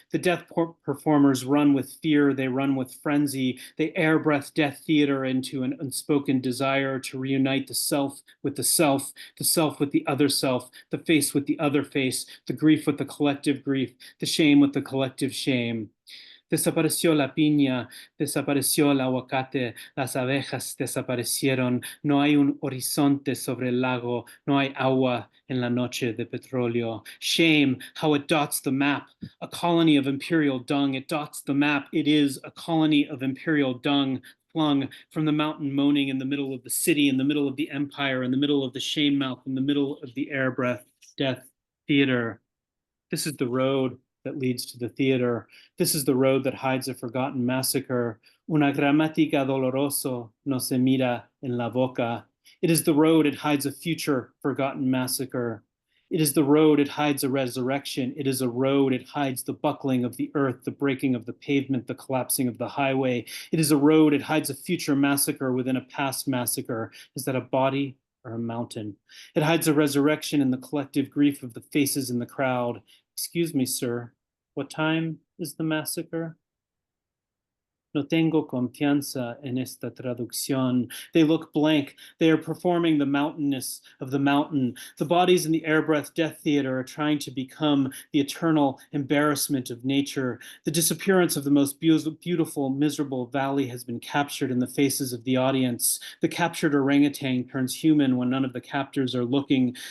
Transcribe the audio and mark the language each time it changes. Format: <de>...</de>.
<en>The death performers run with fear, they run with frenzy, they air breath death theater into an unspoken desire to reunite the self with the self with the other self, the face with the other face, the grief with the collective grief, the shame with the collective shame.</en> <es>Desapareció la piña, desapareció el aguacate, las abejas desaparecieron, no hay un horizonte sobre el lago, no hay agua en la noche de petróleo.</es> <en>Shame, how it dots the map, a colony of imperial dung, it dots the map, it is a colony of imperial dung, flung from the mountain moaning in the middle of the city, in the middle of the empire, in the middle of the shame mouth, in the middle of the air breath death theater. This is the road that leads to the theater. This is the road that hides a forgotten massacre.</en> <es>Una gramática doloroso no se mira en la boca.</es> <en>It is the road, it hides a future forgotten massacre. It is the road, it hides a resurrection. It is a road, it hides the buckling of the earth, the breaking of the pavement, the collapsing of the highway. It is a road, it hides a future massacre within a past massacre. Is that a body or a mountain? It hides a resurrection in the collective grief of the faces in the crowd. Excuse me, sir, what time is the massacre?</en> <es>No tengo confianza en esta traducción.</es> <en>They look blank. They are performing the mountainness of the mountain. The bodies in the air breath death theater are trying to become the eternal embarrassment of nature. The disappearance of the most beautiful, miserable valley has been captured in the faces of the audience. The captured orangutan turns human when none of the captors are looking.</en>